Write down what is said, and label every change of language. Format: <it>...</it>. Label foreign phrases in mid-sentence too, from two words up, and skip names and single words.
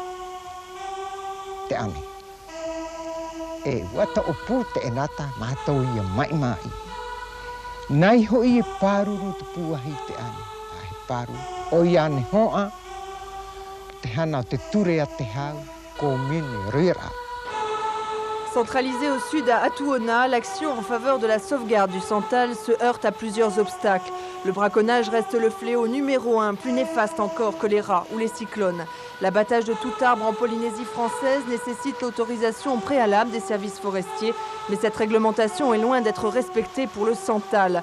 <mrq>Te ane. E ua ta o pū te inata ma tau ia mai. Nai ho I e pāruru te puahi te ane. A he pāruru. O ia ne hoa te hana te ture a te hau ko mini rira.</mrq> <fr>Centralisée au sud à Atuona, l'action en faveur de la sauvegarde du santal se heurte à plusieurs obstacles. Le braconnage reste le fléau numéro 1, plus néfaste encore que les rats ou les cyclones. L'abattage de tout arbre en Polynésie française nécessite l'autorisation préalable des services forestiers, mais cette réglementation est loin d'être respectée pour le santal.</fr>